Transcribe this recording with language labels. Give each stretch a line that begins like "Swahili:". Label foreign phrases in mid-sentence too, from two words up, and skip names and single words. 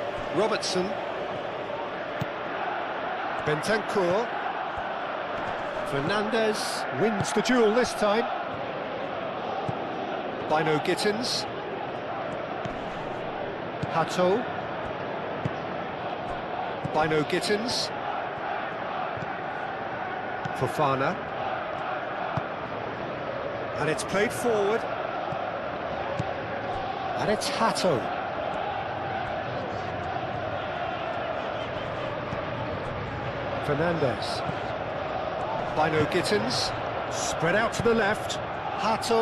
English: Robertson. Bentancur. Fernandez wins the duel this time. Bino Gittins. Hato. Bino Gittins. Fofana. And it's played forward. And it's Hato. Fernandez. Bino Gittins. Spread out to the left. Hato.